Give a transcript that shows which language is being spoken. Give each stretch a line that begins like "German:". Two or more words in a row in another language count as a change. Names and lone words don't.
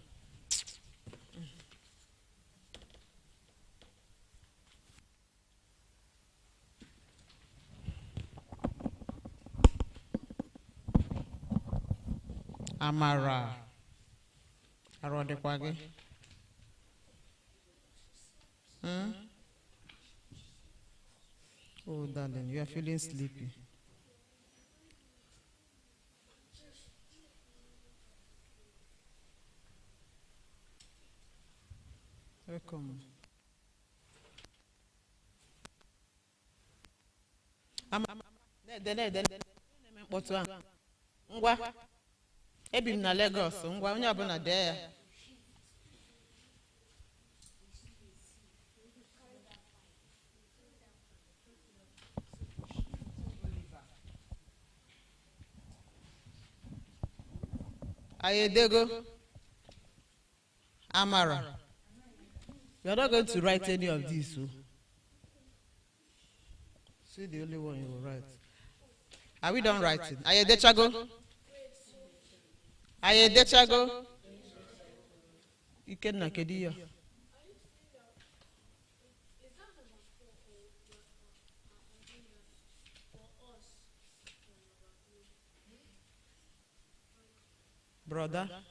Igbo: Amara. Arụ ọ dịkwa gị?
English: Oh, darling, you are feeling sleepy. Welcome.
Igbo: Mkpọtụ a. Ngwa. Ebi m na Lagos. Ngwa, onye ọbụla dee ya. Ayedego. Amara.
English: You are not going to write any of these. So. See the only one you will write. Are we done writing?
Igbo: Ayedechago. Ayedechago.
English: Ikenna Kediya. Brother.